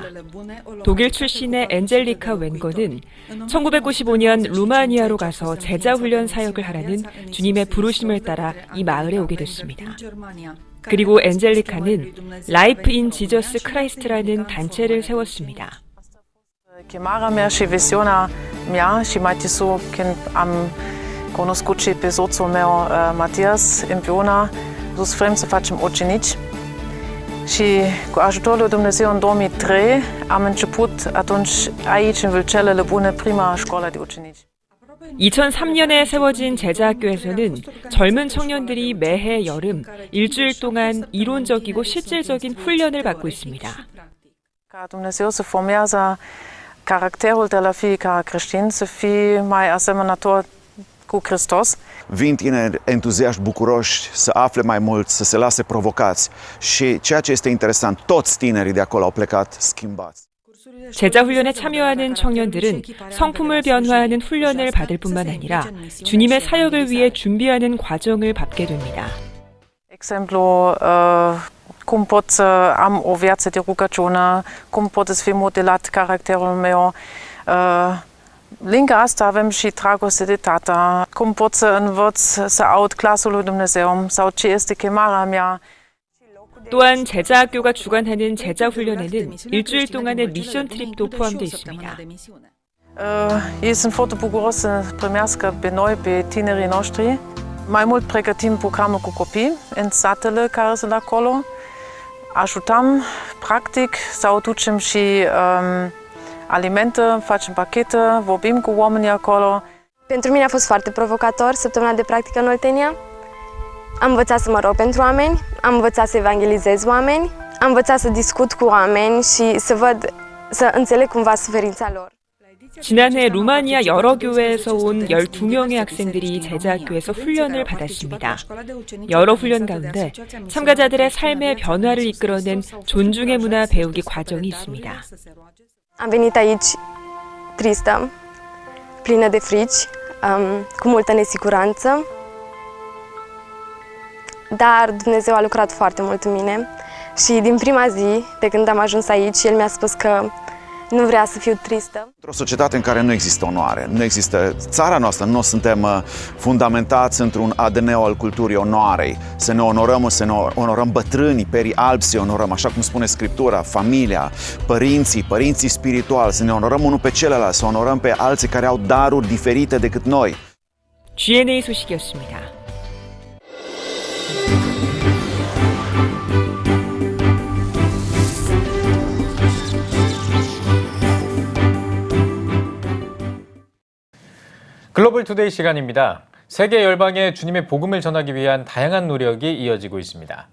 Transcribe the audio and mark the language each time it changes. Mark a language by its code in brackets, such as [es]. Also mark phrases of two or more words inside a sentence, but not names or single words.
[ko] 독일 출신의 엔젤리카 웬거는 1995년 루마니아로 가서 제자훈련 사역을 하라는 주님의 부르심을 따라 이 마을에 오게 됐습니다. 그리고 엔젤리카는 라이프 인 지저스 크라이스트라는 단체를 세웠습니다. [ro] Chemarea mea și viziunea mea și mai târziu când am cunoscut și pe soțul meu, Matias, împreună dus vrem să facem ucenici și cu ajutorul lui Dumnezeu în 2003 am început atunci aici în Vâlcelele Bune prima școală de ucenici. [ko] 2003년에 세워진 제자학교에서는 젊은 청년들이 매해 여름 일주일 동안 이론적이고 실질적인 훈련을 받고 있습니다. [ro] Ca Dumnezeu să formează caracterul de la fiecare creștin să fie mai asemănător cu Hristos. Vin tineri entuziaști, bucuroși să afle mai mult, să se lase provocați și ceea ce este interesant, toți tinerii de acolo au plecat schimbați. [ko] 제자 훈련에 참여하는 청년들은 성품을 변화하는 훈련을 받을 뿐만 아니라 주님의 사역을 위해 준비하는 과정을 밟게 됩니다. [ro] Exemplu, cum pot să am o viață de rugăciune, cum pot să fie modelat caracterul meu. Lângă asta avem și dragoste de tată, cum pot să învăț să aud glasul lui Dumnezeu sau ce este chemarea mea. [ko] 또한 제자학교가 주관하는 제자훈련에는 일주일 동안의 미션 트립도 포함되어 있습니다. [ro] Ei sunt foarte bucuroși să primească pe noi, pe tinerii noștri. Mai mult pregătim programul cu copii în satele care sunt acolo. Ajutăm, practic, sau ducem și alimente, facem pachete, vorbim cu oamenii acolo. Pentru mine a fost foarte provocator săptămâna de practică în Oltenia. Am învățat să mă rog pentru oameni, am învățat să evangelizez oameni, am învățat să discut cu oameni și să înțeleg cumva suferința lor. [ko] 지난해 루마니아 여러 교회에서 온 12명의 학생들이 제자학교에서 훈련을 받았습니다. 여러 훈련 가운데 참가자들의 삶의 변화를 이끌어낸 존중의 문화 배우기 과정이 있습니다. [ro] Am venit aici tristă, plină de frici, cu multă nesiguranță, dar Dumnezeu a lucrat foarte mult în mine și din prima zi, de când am ajuns aici, El mi-a spus că nu vrea să fiu tristă. Într-o societate în care nu există onoare, nu există țara noastră, nu suntem fundamentați într-un ADN al culturii onoarei, să ne onorăm bătrânii, perii albi, să onorăm, așa cum spune Scriptura, familia, părinții spirituali, să ne onorăm unul pe celălalt, să onorăm pe alții care au daruri diferite decât noi. [ko] GNA 소식이었습니다. 글로벌 투데이 시간입니다. 세계 열방에 주님의 복음을 전하기 위한 다양한 노력이 이어지고 있습니다.